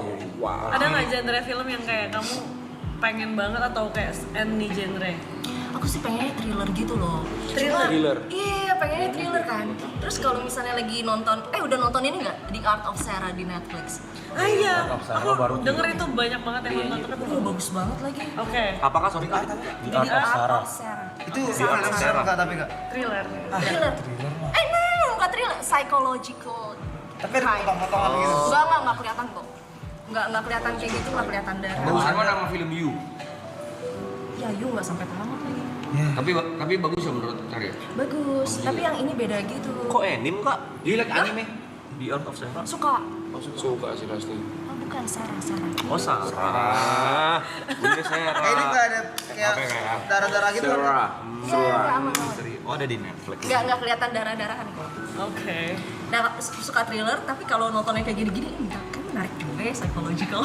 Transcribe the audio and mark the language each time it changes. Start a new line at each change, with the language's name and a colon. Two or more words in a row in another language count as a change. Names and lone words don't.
Indonesian: ada nggak genre film yang kayak kamu pengen banget atau kayak
English: any genre?
Indonesian: Aku sih pengennya thriller gitu loh. Thriller. Iya, pengennya thriller kan. Terus kalau misalnya lagi nonton, udah nonton ini nggak? The Art of Sarah di Netflix. Ah iya, aku denger itu banyak banget yang nonton tapi Aduh, bagus banget lagi. Oke, Apakah sorry? The Art of Sarah. Itu film enggak tapi enggak. thriller. Thriller. Bukan thriller, psychological. Tapi ada potong-potongan gitu. Enggak kelihatan kok. Enggak kelihatan kayak gitu, enggak kelihatan darah. Bagusan mana sama film You? Ya, you enggak sampai tamat lagi. Tapi bagus ya menurut Karya. Bagus, tapi yang ini beda gitu. Kok anime kak?
English: Do you like anime?
Indonesian: The Art of Sarah. Suka. Suka sih pasti. Oh, bukan Sarah. Oh Sarah. Bunda Sarah. Kayak ini enggak ada kayak darah-darah gitu kan. Iya, aman. Oh ada di Netflix. Enggak kelihatan darah-darahan kok. Oke. Nah, suka thriller, tapi kalau nontonnya kayak gini-gini, kan menarik juga ya, psychological.